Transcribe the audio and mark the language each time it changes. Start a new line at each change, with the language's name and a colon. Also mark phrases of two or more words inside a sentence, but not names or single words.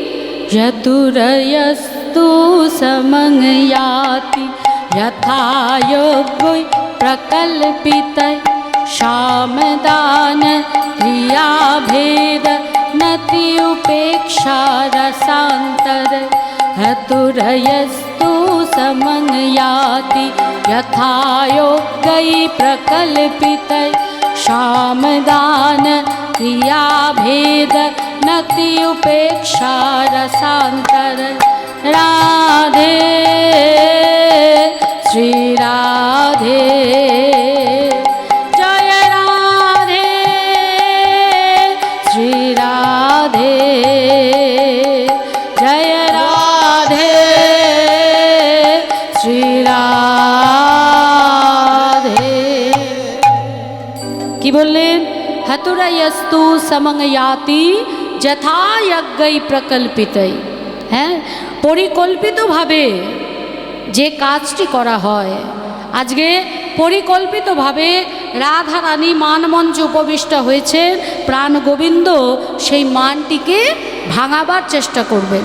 Sanskrit: চতুরয়স্তু সমংয়াতি যথায়োগ্যৈ প্রকল্পিতৈ সামদান ক্রিয়া ভেদ নতি উপেক্ষা রসান্তর। চতুরয়স্তু সমংয়াতি যথায়োগ্যৈ প্রকল্পিতৈ सामदान क्रिया भेद नति उपेक्षा रसांतर।
Hindi: राधे श्री राधे जय राधे श्री राधे जय राधे श्री राधे।
Sanskrit: চতুরয়স্তু সমঙ্গয়াতি যথা যজ্ঞৈ প্রকল্পিতৈ।
Bangla: হ্যাঁ, পরিকল্পিতভাবে যে কাজটি করা হয়, আজকে পরিকল্পিতভাবে রাধা রানী মানমঞ্চে উপবিষ্ট হয়েছেন, প্রাণ গোবিন্দ সেই মানটিকে ভাঙাবার চেষ্টা করবেন।